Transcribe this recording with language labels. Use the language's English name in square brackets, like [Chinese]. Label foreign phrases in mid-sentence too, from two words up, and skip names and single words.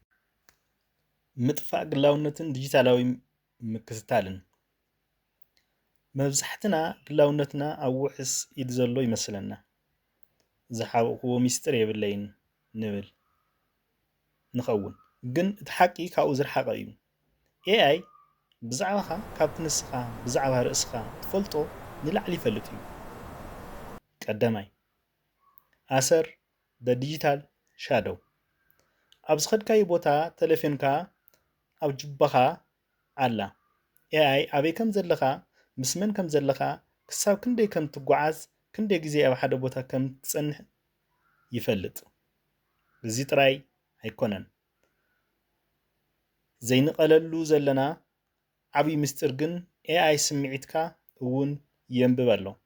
[Tigrinya] ምጥፋእ ግላውነትን ዲጂታላዊ ምክትታልን መብዛሕትና ግላውነትና ኣብ ውሕስ ኢድ ዘሎ ይመስለና ዝሓብእዎ ሚስጥር የብለይን ንብል ንኸውን ግን እቲ ሓቂ ካብኡ ዝረሓቐ እዩ AI ብዛዕባኻ ካብቲ ንስኻ ብዛዕባ ርእስኻ ትፈልጦ ንላዕሊ ይፈልጥ እዩ ቀዳማይ ኣሰር [English] the digital shadow [Tigrinya] ኣብ ዝኸድካዮ ቦታ ቴሌፎንካ ኣብ ጅባኻ ኣላ AI ኣበይ ከም ዘለኻ ምስ መን ከም ዘለኻ ክሳብ ክንደይ ከም ትጓዓዝ ክንደይ ግዜ ኣብ ሓደ ቦታ ከም ትጸንሕ ይፈልጥ እዚ ጥራይ ኣይኮነን ዘይንቐለሉ ዘለና ዓብይ ምስጢር ግን AI ስምዒትካ እውን የንብብ ኣሎ